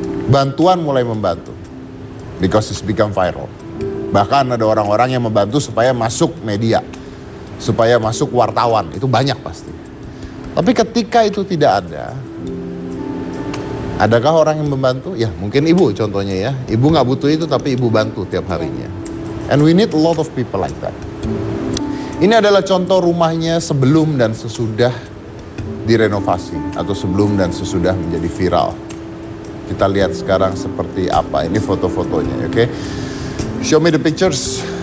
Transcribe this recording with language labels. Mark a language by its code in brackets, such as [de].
[id] Bantuan mulai membantu. [en] Because it's become viral. [id] Bahkan ada orang-orang yang membantu supaya masuk media. supaya masuk wartawan, itu banyak pasti. Tapi ketika itu tidak ada, adakah orang yang membantu? Ya mungkin ibu contohnya ya. Ibu nggak butuh itu tapi ibu bantu tiap harinya. [en] And we need a lot of people like that. [id] Ini adalah contoh rumahnya sebelum dan sesudah direnovasi atau sebelum dan sesudah menjadi viral. Kita lihat sekarang seperti apa. Ini foto-fotonya, oke? [en] Show me the pictures.